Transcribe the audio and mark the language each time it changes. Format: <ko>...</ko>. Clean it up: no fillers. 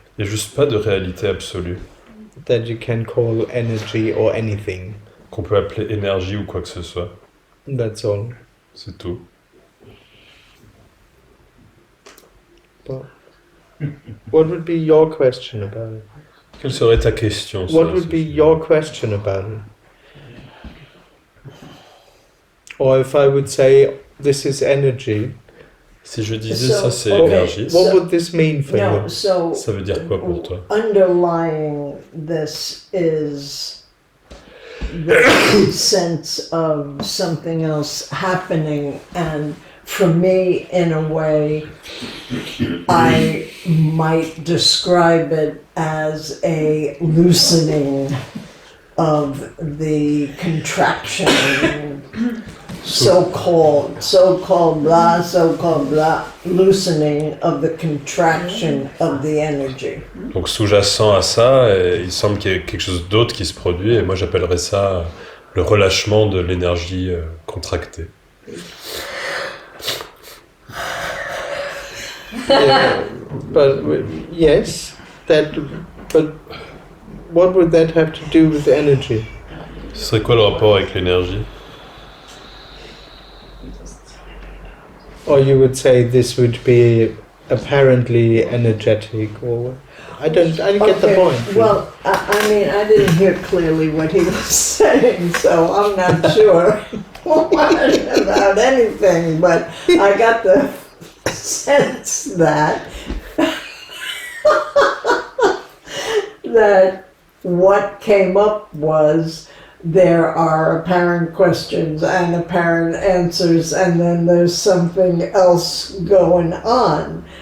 <fr>Il n'y a juste pas de réalité absolue</fr> <en>that you can call energy or anything.</en> <fr>qu'on peut appeler énergie ou quoi que ce soit.</fr> <en>That's all.</en> <fr>C'est tout.</fr> <en>But what would be your question about it?</en> <fr>Quelle serait ta question sur</fr> <en>What would be your question about it? Or if I would say this is energy,</en> <fr>Si je disais ça c'est</fr> <en>okay,</en> <fr>énergie,</fr> <en>what would this mean for No, you? so</en> <fr>ça veut dire quoi pour toi?</fr> <en>underlying this is the sense of something else happening, and for me, in a way, I might describe it as a loosening of the contraction, so-called blah, loosening of the contraction of the energy.</en> <fr>Donc sous-jacent à ça, il semble qu'il y ait quelque chose d'autre qui se produit, et moi j'appellerais ça le relâchement de l'énergie contractée.</fr> <en>Yeah, But yes, that. But what would that have to do with energy? Ce serait quoi le rapport avec l'énergie? Or you would say this would be apparently energetic, or I didn't get the point. Well, I mean, I didn't hear clearly what he was saying, so I'm not sure about anything, but I got the sense that that what came up was there are apparent questions and apparent answers, and then there's something else going on.</en>